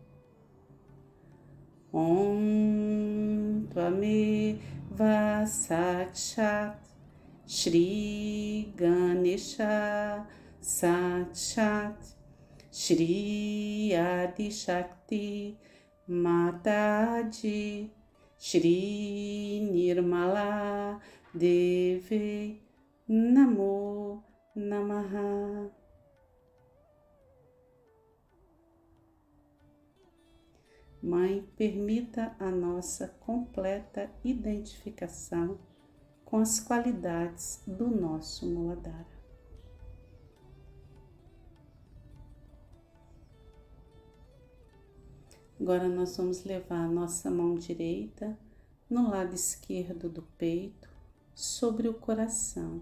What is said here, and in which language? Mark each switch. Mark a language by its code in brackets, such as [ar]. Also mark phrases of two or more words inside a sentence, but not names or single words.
[sa] ॐ त्वमेव साक्षात् श्री गणेश साक्षात् श्री आदि शक्ति माताजी, श्री निर्मला देवी नमो नमः. [pt] Mãe, permita a nossa completa identificação com as qualidades do nosso Muladhara. Agora nós vamos levar a nossa mão direita no lado esquerdo do peito, sobre o coração.